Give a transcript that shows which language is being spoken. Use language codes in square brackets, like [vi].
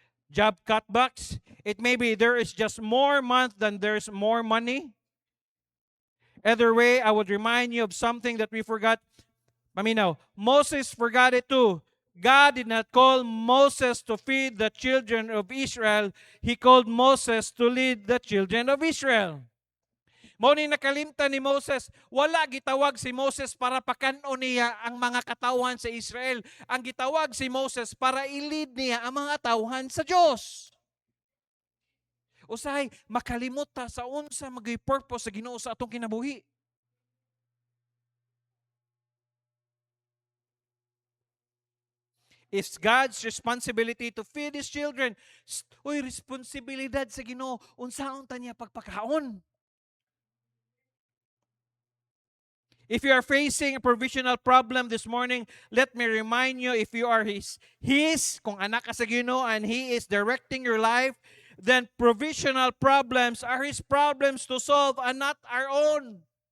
[en] Job cutbacks. It may be there is just more month than there's more money. Either way, I would remind you of something that we forgot. Paminaw, Moses forgot it too. God did not call Moses to feed the children of Israel. He called Moses to lead the children of Israel. [ceb] Mao ni nakalimtan ni Moses, wala gitawag si Moses para pakanon niya ang mga katawhan sa Israel. Ang gitawag si Moses para i-lead niya ang mga tawhan sa Diyos. Usahay makalimot ta sa unsa magay purpose sa Ginoo sa atong kinabuhi. [en] It's God's responsibility to feed His children. [ceb] Uy, responsibilidad sa Ginoo. Unsaon ta niya pagpakaon? [en] If you are facing a provisional problem this morning, let me remind you, if you are His, [ceb] kung anak ka sa Ginoo [en] and He is directing your life, then provisional problems are His problems to solve and not our own.